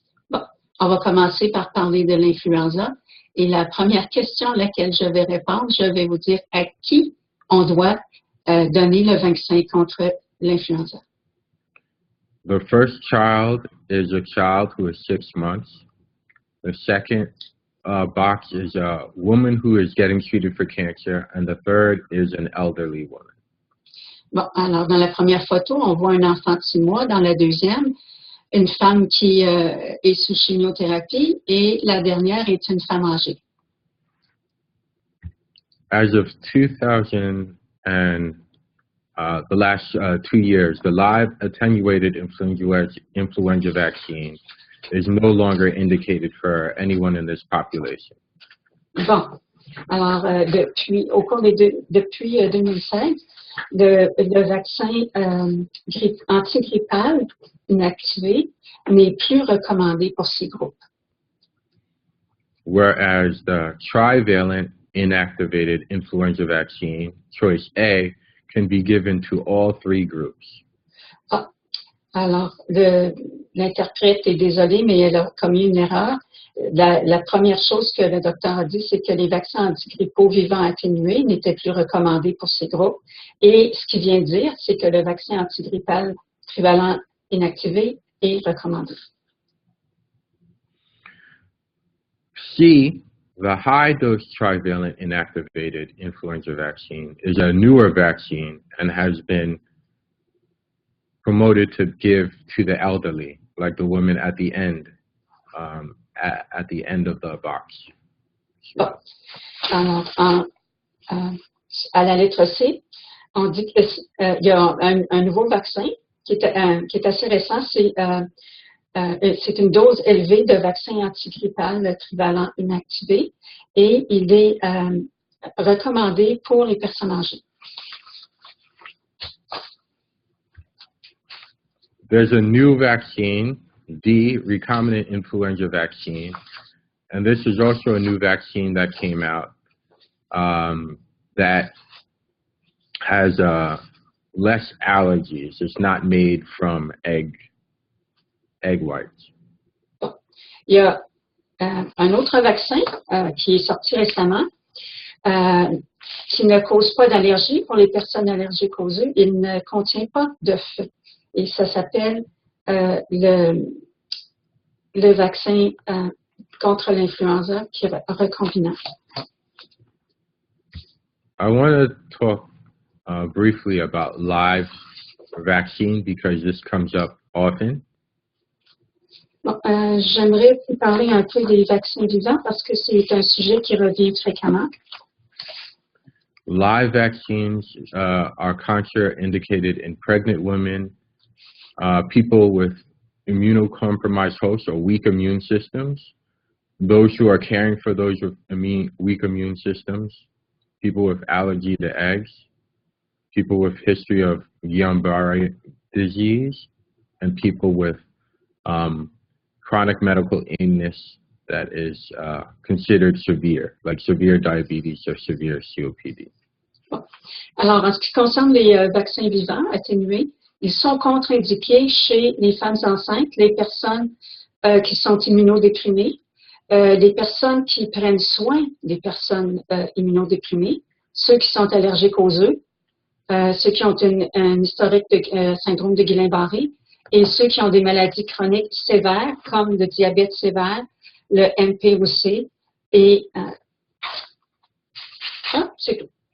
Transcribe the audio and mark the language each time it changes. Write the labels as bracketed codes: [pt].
[fr] Bon, on va commencer par parler de l'influenza. Et la première question à laquelle je vais répondre, je vais vous dire à qui on doit donner le vaccin contre l'influenza. [en] The first child is a child who is 6 months. The second box is a woman who is getting treated for cancer, and the third is an elderly woman. [fr] Bon, alors dans la première photo, on voit un enfant de 6 mois. Dans la deuxième, une femme qui est sous chimiothérapie et la dernière est une femme âgée. [en] As of 2000 and the last 2 years, the live attenuated influenza vaccine is no longer indicated for anyone in this population. [fr] Bon, alors depuis 2016, le vaccin antigrippal inactivé n'est plus recommandé pour ces groupes. [en] Whereas the trivalent inactivated influenza vaccine, choice A, can be given to all 3 groups. [fr] Ah, alors, l'interprète est désolé, mais elle a commis une erreur. La première chose que le docteur a dit, c'est que les vaccins antigrippaux vivants atténués n'étaient plus recommandés pour ces groupes. Et ce qu'il vient de dire, c'est que le vaccin antigrippal trivalent inactivé est recommandé. [en] C, the high-dose trivalent inactivated influenza vaccine is a newer vaccine and has been promoted to give to the elderly, like the women at the end, at the end of the box. [fr] Bon. Alors, à la lettre C, on dit qu'il y a un nouveau vaccin qui est assez récent. C'est une dose élevée de vaccin antigrippal trivalent inactivé et il est recommandé pour les personnes âgées. [en] There's a new vaccine, D, recombinant influenza vaccine, and this is also a new vaccine that came out that has less allergies. It's not made from egg whites. [fr] Bon. Il y a un autre vaccin qui est sorti récemment qui ne cause pas d'allergie pour les personnes allergiques aux œufs. Il ne contient pas d'œufs. Et ça s'appelle le vaccin contre l'influenza qui est recombinant. [en] I want to talk briefly about live vaccine because this comes up often. [fr] Bon, j'aimerais vous parler un peu des vaccins vivants parce que c'est un sujet qui revient fréquemment. [en] Live vaccines are contraindicated in pregnant women, people with immunocompromised hosts or weak immune systems, those who are caring for those with weak immune systems, people with allergy to eggs, people with history of Guillain-Barré disease, and people with chronic medical illness that is considered severe, like severe diabetes or severe COPD. [fr] Bon. Alors, en ce qui concerne les vaccins vivants atténués, ils sont contre-indiqués chez les femmes enceintes, les personnes qui sont immunodéprimées, les personnes qui prennent soin des personnes immunodéprimées, ceux qui sont allergiques aux œufs, ceux qui ont un historique de syndrome de Guillain-Barré et ceux qui ont des maladies chroniques sévères comme le diabète sévère, le MPOC et c'est tout.